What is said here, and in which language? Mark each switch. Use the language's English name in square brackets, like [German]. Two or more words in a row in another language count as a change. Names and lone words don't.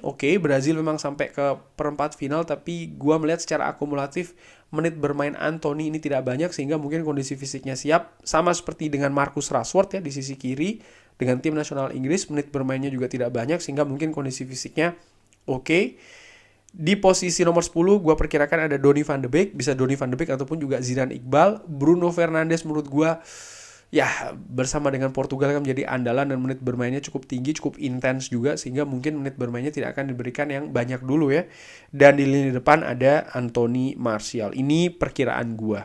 [Indonesian] Brazil memang sampai ke perempat final, tapi gue melihat secara akumulatif menit bermain Anthony ini tidak banyak, sehingga mungkin kondisi fisiknya siap. Sama seperti dengan Marcus Rashford ya di sisi kiri. Dengan tim nasional Inggris menit bermainnya juga tidak banyak, sehingga mungkin kondisi fisiknya oke. Di posisi nomor 10 gue perkirakan ada Donny van de Beek, bisa Donny van de Beek ataupun juga Zidane Iqbal. Bruno Fernandes menurut gue ya bersama dengan Portugal kan menjadi andalan dan menit bermainnya cukup tinggi, cukup intens juga sehingga mungkin menit bermainnya tidak akan diberikan yang banyak dulu ya. Dan di lini depan ada Anthony Martial. Ini perkiraan gue.